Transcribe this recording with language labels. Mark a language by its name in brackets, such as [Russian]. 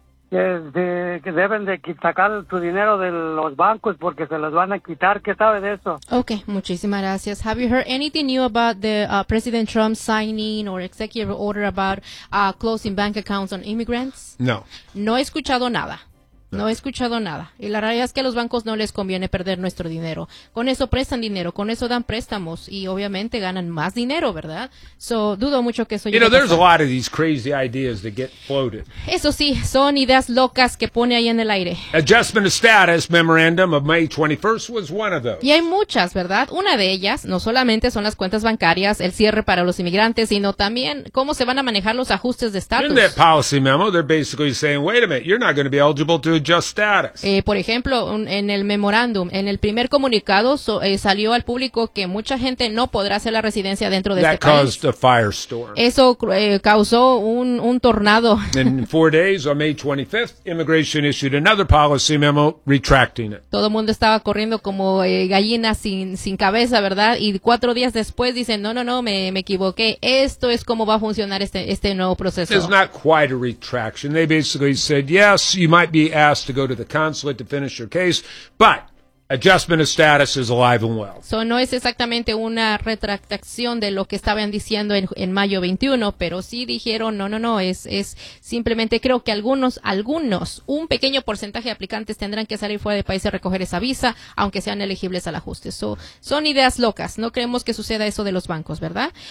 [Spanish] Que deben de sacar su dinero de los bancos porque se los van a quitar. ¿Qué sabe de eso? Okay, muchísimas gracias. [English] Have you heard anything new about the President Trump signing or executive order about closing bank accounts on immigrants? No. [Spanish] No he escuchado nada. No he escuchado nada. Y la realidad es que a los bancos no les conviene perder nuestro dinero. Con eso prestan dinero, con eso dan préstamos y obviamente ganan más dinero, ¿verdad? So, dudo mucho que eso llegue. [English] You know, there's a lot of these crazy ideas that get floated. [Spanish] Eso sí, son ideas locas que pone ahí en el aire. [English] Adjustment of status memorandum of May 21st was one of those. [Spanish] Y hay muchas, ¿verdad? Una de ellas, no solamente son las cuentas bancarias, el cierre para los inmigrantes, sino también cómo se van a manejar los ajustes de estatus. [English] In that policy memo, they're basically saying, wait a minute, you're not going to be eligible to adjust status. [Spanish] Por ejemplo, en el memorándum, en el primer comunicado salió al público que mucha gente no podrá hacer la residencia dentro de [English] that [Spanish] este [English] caused [Spanish] país. [English] A firestorm. [Spanish] Eso causó un tornado. [English] In 4 days, on May 25th, immigration issued another policy memo retracting it. [Spanish] Todo el mundo estaba corriendo como gallina sin cabeza, ¿verdad? Y 4 días después dicen, no, me equivoqué. Esto es cómo va a funcionar este nuevo proceso. [English] It's not quite a retraction. They basically said, yes, you might be asked to go to the consulate to finish your case, but adjustment of status is alive and well. [Spanish] So no es exactamente una retractación de lo que estaban diciendo en mayo 21, pero sí dijeron no, es simplemente creo que algunos, un pequeño porcentaje de aplicantes tendrán que salir fuera del país a recoger esa visa, aunque sean elegibles al ajuste. So, son ideas locas, no creemos que suceda eso de los bancos, ¿verdad?